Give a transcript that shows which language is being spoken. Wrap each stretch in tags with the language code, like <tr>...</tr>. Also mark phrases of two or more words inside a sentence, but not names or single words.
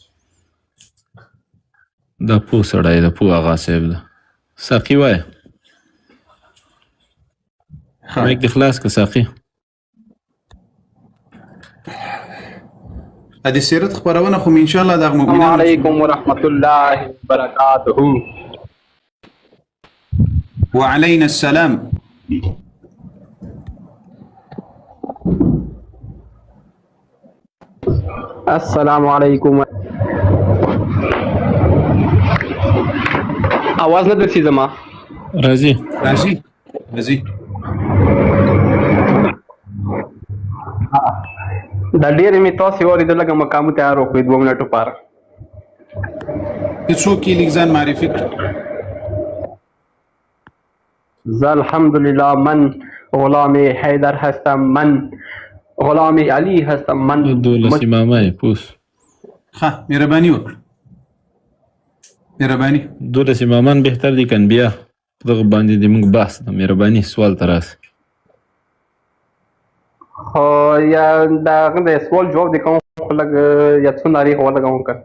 <ps>دا پوه سړی ده پوه آغا صاحب ده. ساقي وایه مایک دې خلاص که ساقي. د سیرت خپرونه خو</ps> <ar>ان شاء الله</ar> <ps>د مؤمنانو.</ps> <ar>السلام علیکم ورحمۃ اللہ وبرکاتہ. وعلینا السلام. السلام علیکم.</ar> <ps>आवाज نه درسي زما راځي دا ډېر می تاسو اوریدل لکه مقام تیار وکړئ 2 منټو پار. څوک یې لیک ځان معرفي کړ؟</ps> <fa>زه الحمدلله من غلام حیدر هستم. من غلام علی هستم. من</fa> <ps>دولس امامای پوس. ها مهرباني وکړه. مهرباني. دولس امامان بهتر دي که انبیا؟ په دغه باندې د موږ بحث د مهرباني سوال ته راسه. خو یا د هغه د سوال جواب دی کوم خو لږ یا څو نارې خو ولګوم که</ps>